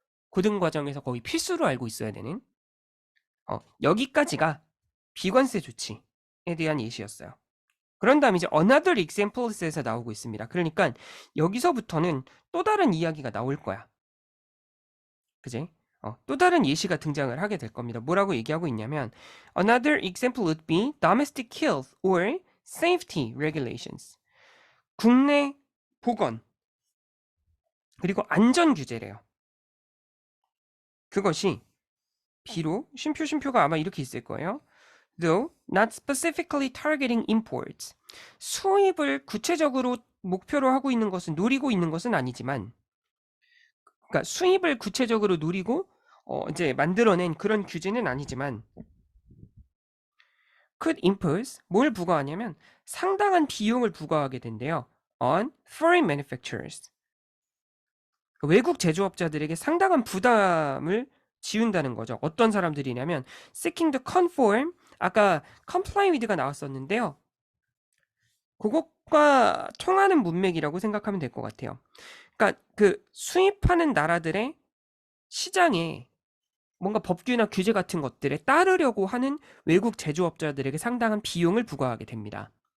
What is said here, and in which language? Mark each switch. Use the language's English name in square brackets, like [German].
[Korean] 고등과정에서 거의 필수로 알고 있어야 되는. 여기까지가 비관세 조치에 대한 예시였어요. 그런 다음에 이제 [English] another examples [Korean] 에서 나오고 있습니다. 그러니까 여기서부터는 또 다른 이야기가 나올 거야. 그지? 또 다른 예시가 등장을 하게 될 겁니다. 뭐라고 얘기하고 있냐면 [English] another example would be domestic health or safety regulations. [Korean] 국내 보건 그리고 안전 규제래요. 그것이 비록 쉼표가 아마 이렇게 있을 거예요. [English] Though not specifically targeting imports. [Korean] 수입을 구체적으로 목표로 하고 있는 것은 노리고 있는 것은 아니지만 그러니까 수입을 구체적으로 노리고 이제 만들어낸 그런 규제는 아니지만 [English] could impose [Korean] 뭘 부과하냐면 상당한 비용을 부과하게 된대요. [English] on foreign manufacturers. [Korean] 외국 제조업자들에게 상당한 부담을 지운다는 거죠. 어떤 사람들이냐면 [English] seeking to conform [Korean] 아까 comply with가 나왔었는데요. 그것과 통하는 문맥이라고 생각하면 될 것 같아요. 그러니까 그 수입하는 나라들의 시장에 뭔가 법규나 규제 같은 것들에 따르려고 하는 외국 제조업자들에게 상당한 비용을 부과하게 됩니다.